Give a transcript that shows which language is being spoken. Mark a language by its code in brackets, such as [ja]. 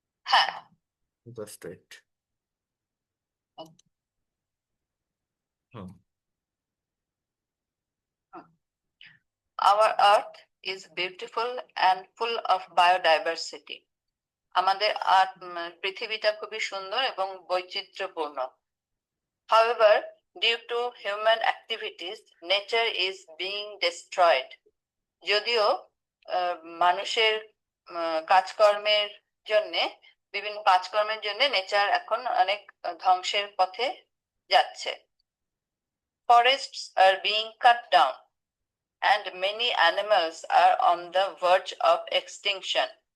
[bn] হ্যাঁ, [en] Just it. Hmm. our earth is beautiful and full of biodiversity. [bn] আমাদের পৃথিবীটা খুবই সুন্দর এবং বৈচিত্র্যপূর্ণ. [en] However, due to human activities, nature is being destroyed. [bn] যদিও মানুষের কাজকর্মের জন্যে বিভিন্ন কাজকর্মের জন্য নেচার এখন অনেক ধ্বংসের পথে যাচ্ছে. [en] Forests are being cut down and many animals are on the verge of extinction.